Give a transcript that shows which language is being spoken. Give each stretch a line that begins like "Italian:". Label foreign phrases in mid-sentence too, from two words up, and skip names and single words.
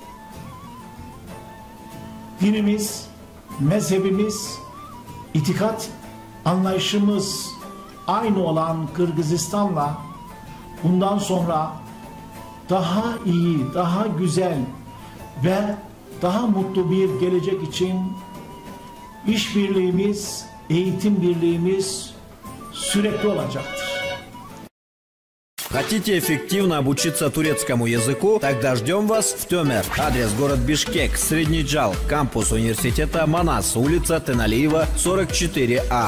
Turkish: Dinimiz, mezhebimiz, itikat anlayışımız aynı olan Kırgızistan'la bundan sonra daha iyi, daha güzel ve daha mutlu bir gelecek için işbirliğimiz, eğitim birliğimiz sürekli olacaktır.
Russian: Хотите эффективно обучиться турецкому языку? Тогда ждем вас в Тёмер. Адрес город Бишкек, Средний Джал, кампус университета Манас, улица Теналиева, 44А.